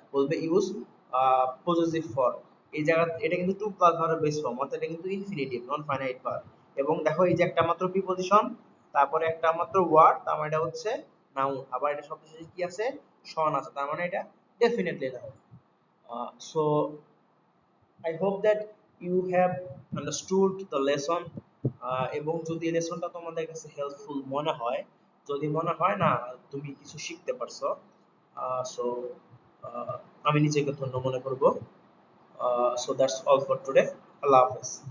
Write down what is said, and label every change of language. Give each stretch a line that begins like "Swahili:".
Bangla: বলবে use possessive form, এই জায়গা এটা কিন্তু টু প্লাস ভার্বের বেস ফর্ম, অর্থাৎ এটা কিন্তু ইনফিনিটিভ, নন ফাইনাইট ভার্ব। এবং দেখো এই যে একটা মাত্র প্রিপজিশন, তারপরে একটা মাত্র ওয়ার্ড, তার মানে এটা হচ্ছে নাউন। আবার এটা শব্দের শেষে কি আছে? শন আছে, তার মানে এটা
English: definitely now. So I hope that you have understood the lesson.
Bangla: এবং যদি লেসনটা তোমাদের কাছে হেল্পফুল মনে হয়, যদি মনে হয় না তুমি কিছু শিখতে পারছো, সো আমি নিজেকে ধন্য মনে করব।
English: So that's all for today.
Bangla: আল্লাহ হাফেজ।